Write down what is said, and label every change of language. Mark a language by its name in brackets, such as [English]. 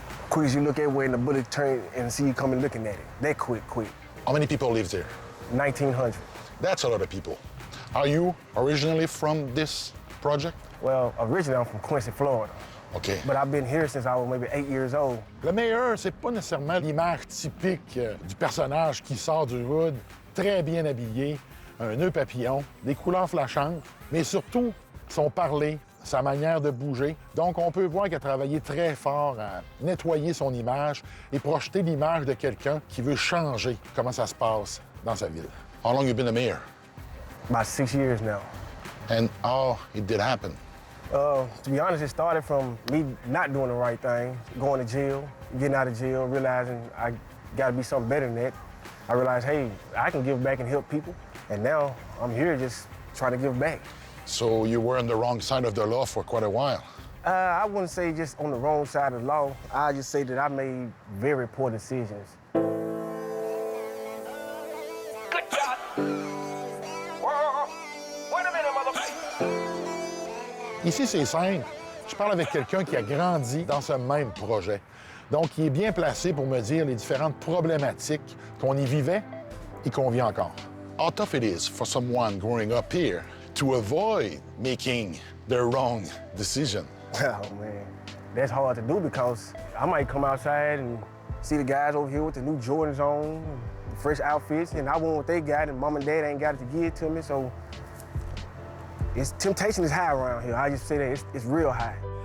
[English] Quick as you look everywhere and the bullet turn and see you coming looking at it. That quick. How many people live there? 1,900. That's a lot of people. Are you originally from this project? Well, originally I'm from Quincy, Florida. OK. But I've been here since I was maybe 8 years old. [French] Le mayor, c'est pas nécessairement l'image typique du personnage qui sort du hood, très bien habillé, un nœud papillon, des couleurs flashantes, mais surtout son parler, sa manière de bouger. Donc, on peut voir qu'il a travaillé très fort à nettoyer son image et projeter l'image de quelqu'un qui veut changer comment ça se passe dans sa ville. [English] How long you been a mayor? About 6 years now. And how it did happen? To be honest, it started from me not doing the right thing, going to jail, getting out of jail, realizing I gotta be something better than that. I realized, hey, I can give back and help people. And now I'm here just trying to give back. So you were on the wrong side of the law for quite a while. I wouldn't say just on the wrong side of the law. I just say that I made very poor decisions. Good job. Whoa. Wait a minute, motherfucker. [French] Ici, c'est simple. Je parle avec quelqu'un qui a grandi dans ce même projet. Donc, il est bien placé pour me dire les différentes problématiques qu'on y vivait et qu'on vit encore. [English] How tough it is for someone growing up here to avoid making the wrong decision? Oh, man. That's hard to do because I might come outside and see the guys over here with the new Jordans on, fresh outfits, and I want what they got, and mom and dad ain't got it to give it to me, so temptation is high around here. I just say that it's real high.